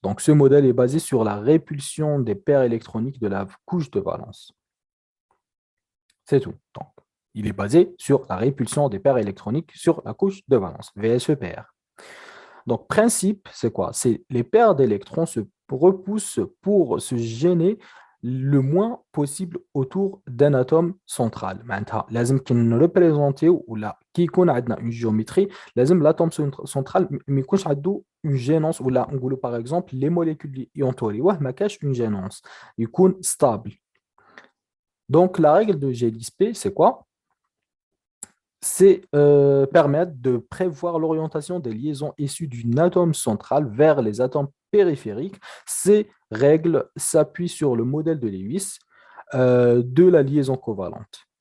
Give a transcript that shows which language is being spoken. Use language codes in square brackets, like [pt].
[fr] Donc, ce modèle est basé sur la répulsion des paires électroniques de la couche de valence. C'est tout. Donc, il est basé sur la répulsion des paires électroniques sur la couche de valence, VSEPR. Donc, principe, c'est quoi? C'est les paires d'électrons se repousse pour se gêner le moins possible autour d'un atome central. [ar] معناتها لازم كي نريبريزونتيو ولا كي يكون عندنا [fr] une géométrie [ar] لازم [fr] l'atome central [ar] ما يكونش عنده [fr] une gênance [ar] ولا نقولوا [fr] par exemple les molécules [ar] اللي ينطوريوه ما كاش une gênance يكون stable. [fr] Donc la règle de Gilles-P c'est quoi? C'est permettre de prévoir l'orientation des liaisons issues d'un atome central vers les atomes périphériques. Ces règles s'appuient sur le modèle de Lewis de la liaison covalente.